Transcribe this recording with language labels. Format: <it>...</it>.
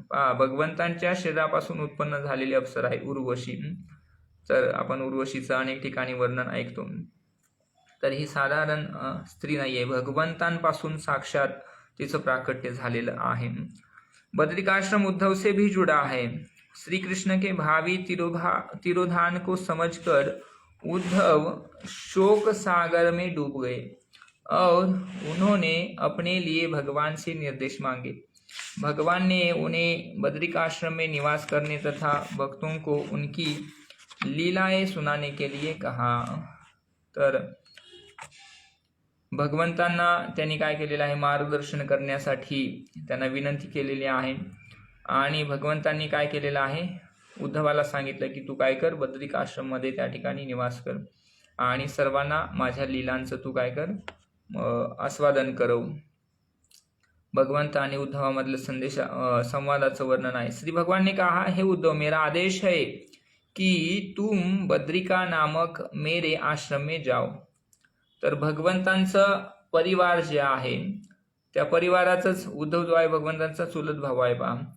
<mr>पहा, भगवंतांच्या शरीरापासून उत्पन्न झालेली अप्सरा आहे उर्वशी. तर आपण उर्वशीचं अनेक ठिकाणी वर्णन ऐकतो. तर ही साधारण स्त्री नाहीये, भगवंतांपासून साक्षात तिचं प्राकट्य झालेलं आहे.</mr> <hi>बद्रिकाश्रम उद्धव से भी जुड़ा है. श्री कृष्ण के भावी तिरोधान को समझकर उद्धव शोक सागर में डूब गए और उन्होंने अपने लिए भगवान से निर्देश मांगे. भगवान ने उन्हें बद्रिकाश्रम में निवास करने तथा भक्तों को उनकी लीलाएं सुनाने के लिए कहा.</hi> <mr>तर भगवंतांना त्यांनी काय केलेलं आहे, मार्गदर्शन करण्यासाठी त्यांना विनंती केलेली आहे. आणि भगवंतांनी काय केलेलं आहे, उद्धवाला सांगितलं की तू काय कर, बद्रिकाश्रम मध्ये त्या ठिकाणी निवास कर आणि सर्वांना माझ्या लीलांचं तू काय कर, आस्वादन करव. भगवंत आणि उद्धवामधलं संवादाचं वर्णन आहे.</mr> <hi>श्री भगवान ने कहा, हे उद्धव, मेरा आदेश है कि तुम बद्रिका नामक मेरे आश्रम में जाओ.</hi> <mr>तर भगवंतांचं परिवार जे आहे त्या परिवाराचंच उद्धव जो आहे भगवंतांचा चुलत भाऊ आहे पहा.</mr>